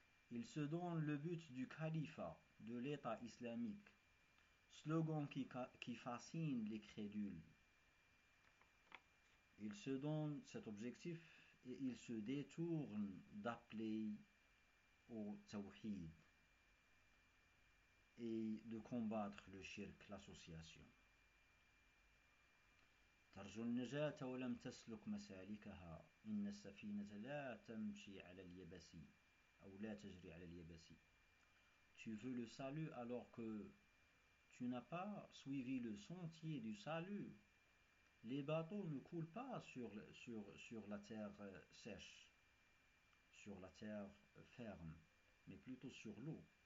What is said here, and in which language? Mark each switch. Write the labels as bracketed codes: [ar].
[fr] Il se donne le but du califat, de l'État islamique, slogan qui fascine les crédules. Ils se donnent cet objectif et ils se détournent d'appeler au tawhid et de combattre le shirk, l'association. [ar] ترجو النجاة ولم تسلك مسالكها إن السفينة لا تمشي على اليبسي أو لا تجري على اليبسي. [fr] Tu veux le salut alors que tu n'as pas suivi le sentier du salut. Les bateaux ne coulent pas sur la terre sèche, sur la terre ferme, mais plutôt sur l'eau.